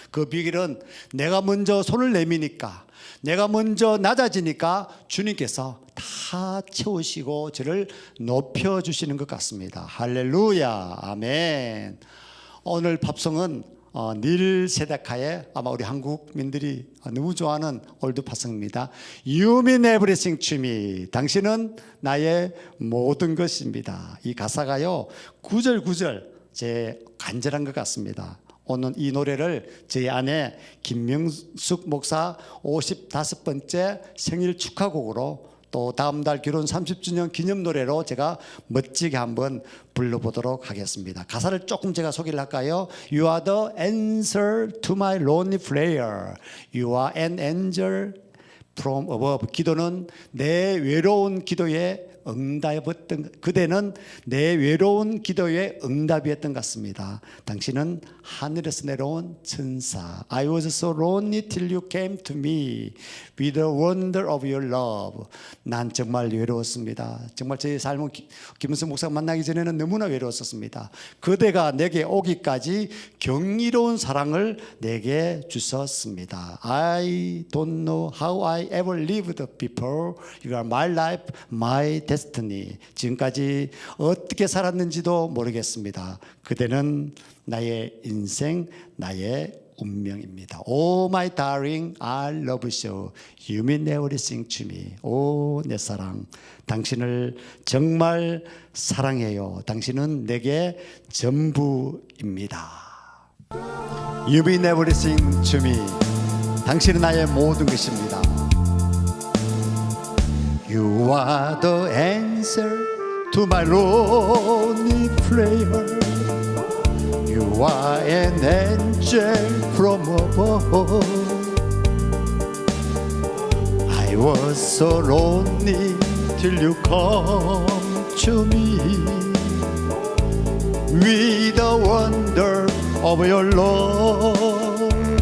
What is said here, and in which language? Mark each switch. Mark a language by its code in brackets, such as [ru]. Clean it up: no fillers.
[ko] 그 비결은 내가 먼저 손을 내미니까, 내가 먼저 낮아지니까 주님께서 다 채우시고 저를 높여주시는 것 같습니다. 할렐루야, 아멘. 오늘 팝송은 닐 세데카의, 아마 우리 한국민들이 너무 좋아하는 올드 팝송입니다. [en] You mean everything to me. [ko] 당신은 나의 모든 것입니다. 이 가사가요 구절구절 제 간절한 것 같습니다. 오늘 이 노래를 저희 아내 김명숙 목사 55번째 생일 축하곡으로, 또 다음 달 결혼 30주년 기념 노래로 제가 멋지게 한번 불러보도록 하겠습니다. 가사를 조금 제가 소개를 할까요? [en] You are the answer to my lonely prayer. You are an angel from above. [ko] 기도는 내 외로운 기도에 응답이었던, 그대는 내 외로운 기도에 응답이었던 것 같습니다. 당신은 하늘에서 내려온 천사. [en] I was so lonely till you came to me with the wonder of your love. [ko] 난 정말 외로웠습니다. 정말 제 삶은 김은성 목사 만나기 전에는 너무나 외로웠었습니다. 그대가 내게 오기까지 경이로운 사랑을 내게 주셨습니다. [en] I don't know how I ever lived before. You are my life, my destiny. [ko] 지금까지 어떻게 살았는지도 모르겠습니다. 그대는 나의 인생, 나의 운명입니다. [en] Oh my darling, I love you. You mean everything to me. [ko] 오, 내 사랑, 당신을 정말 사랑해요. 당신은 내게 전부입니다. [en] You mean everything to me. [ko] 당신은 나의 모든 것입니다. [en] You are the answer to my lonely prayer. You are an angel from above. I was so lonely till you come to me with the wonder of your love.